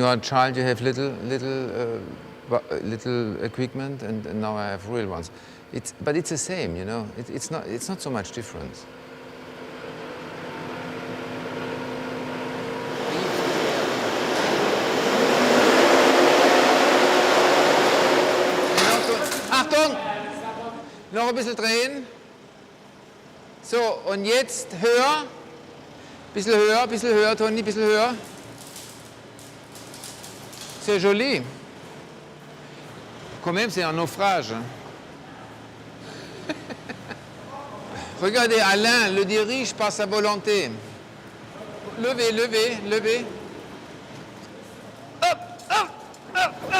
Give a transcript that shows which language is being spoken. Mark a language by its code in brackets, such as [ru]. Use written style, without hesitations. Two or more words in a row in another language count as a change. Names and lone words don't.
[en] are a child, you have little equipment, and now I have real ones. But it's the same, you know. It's not so much difference. [de] Achtung! Noch ein bisschen drehen. So, und jetzt höher. Bisschen höher, Toni, bisschen höher. [fr] C'est joli. Quand même, c'est un naufrage. Regardez, Alain le dirige par sa volonté. Levez, levez, levez. Hop, hop, hop, hop.